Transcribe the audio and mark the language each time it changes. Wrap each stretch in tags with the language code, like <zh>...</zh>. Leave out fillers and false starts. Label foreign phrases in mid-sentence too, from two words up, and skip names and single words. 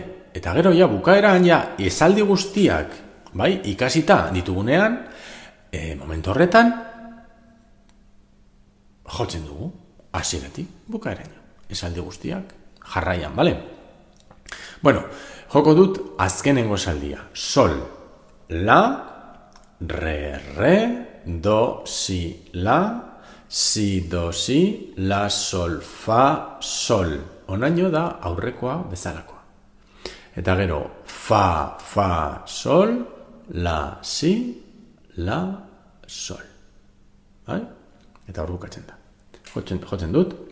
<eu>Eta gero bukaeran esaldi guztiak ikasita ditugunean, momentu horretan, jotzen dugu, hasieratik bukaeran. Esaldi guztiak jarraian, bale? Bueno, joko dut azkenengo esaldia. Sol, la, re, do, si, la, si, do, si, la, sol, fa, sol. Onaino da aurrekoa bezalakoa. Eta gero, fa, sol, la, si, la, sol. Bai? Eta hor bukatzen da. Jotzen dut.</eu>